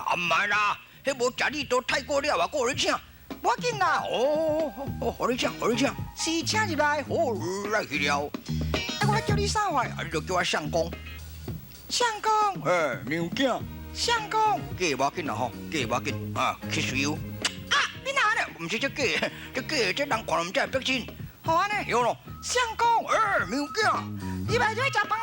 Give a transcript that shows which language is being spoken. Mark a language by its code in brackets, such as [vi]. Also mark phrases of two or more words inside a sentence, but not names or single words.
[nan] 唔系啦，迄无食你都太过了，我过你请。我紧啦，互你请，是请入来，来去了。我叫你啥话？你就叫我相公。相公，娘囝。相公，假无紧啦吼，假无紧 ， [en] kiss you。 [nan] 你哪呢？唔是这假，这人看了唔知会逼真。好安尼，有咯。相公，娘囝，你来食饭？